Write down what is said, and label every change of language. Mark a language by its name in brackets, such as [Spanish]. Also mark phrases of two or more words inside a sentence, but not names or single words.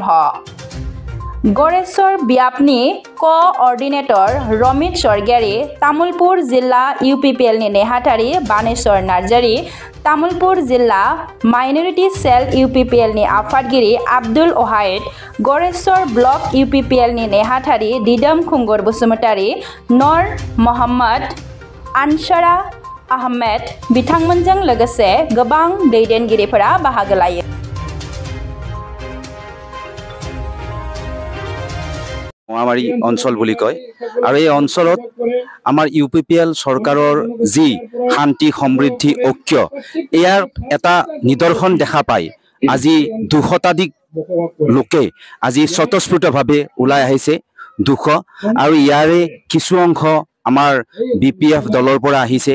[Bodo] गरेश्वर बियाबनि क'अर्डिनेटर रमित सरगियारि, तामुलपुर जिल्ला UPPLनि नेहाथारि बानेश्वर नार्जारि, तामुलपुर जिल्ला माइनरिटि सेल UPPLनि आफादगिरि आब्दुल अहाइद, गरेश्वर ब्लक UPPLनि नेहाथारि दिदोम खुंगुर बसुमतारि, नर मोहम्मद आनसारा आहमेद बिथांमोनजों लोगोसे गोबां दैदेनगिरिफोरा बाहागो लायो। [Assamese] মহামাৰী অঞ্চল বুলি কয় আৰু এই অঞ্চলত আমাৰ UPPL চৰকাৰৰ যি শান্তি সমৃদ্ধি ঐক্য ইয়াৰ এটা নিদৰ্শন দেখা পায়। আজি 200টাধিক লোকে আজি স্বতঃস্ফূৰ্তভাৱে ওলাই আহিছে 200 আৰু ইয়াৰে কিছু অংশ আমাৰ BPF দলৰ পৰা আহিছে।